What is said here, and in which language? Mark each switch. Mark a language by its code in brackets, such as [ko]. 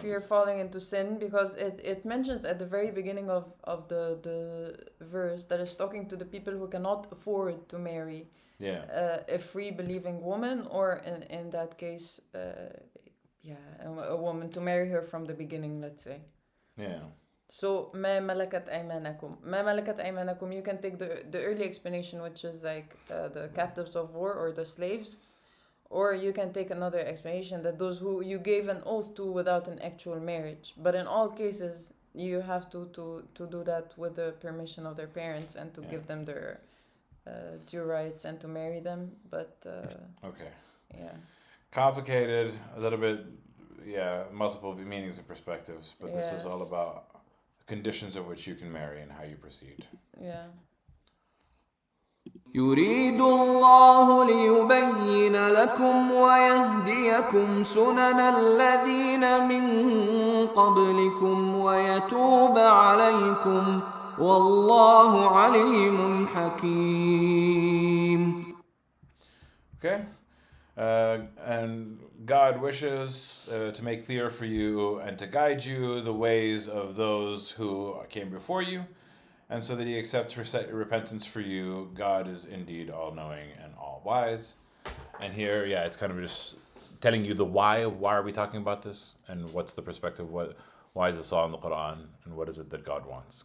[en] fear falling into sin, because it mentions at the very beginning of the verse that is talking to the people who cannot afford to marry a free believing woman, or in that case, a woman to marry her from the beginning, let's say. Yeah. [ar] So, ما ملكت أيمانكم. ما ملكت أيمانكم, [en] you can take the early explanation, which is like the captives of war or the slaves. Or you can take another explanation that those who you gave an oath to without an actual marriage. But in all cases, you have to do that with the permission of their parents and to give them their due rights and to marry them. But okay. Yeah. Complicated, a little bit, multiple meanings and perspectives. But this is all about the conditions of which you can marry and how you proceed. Yeah. [ar] يريد الله ليبين لكم ويهديكم سنن الذين من قبلكم ويتوب عليكم والله عليم حكيم. [en] Okay. And God wishes to make clear for you and to guide you the ways of those who came before you, and so that he accepts repentance for you. God is indeed all-knowing and all-wise. And here, it's kind of just telling you the why are we talking about this, and what's the perspective, why is this all in the Quran, and what is it that God wants.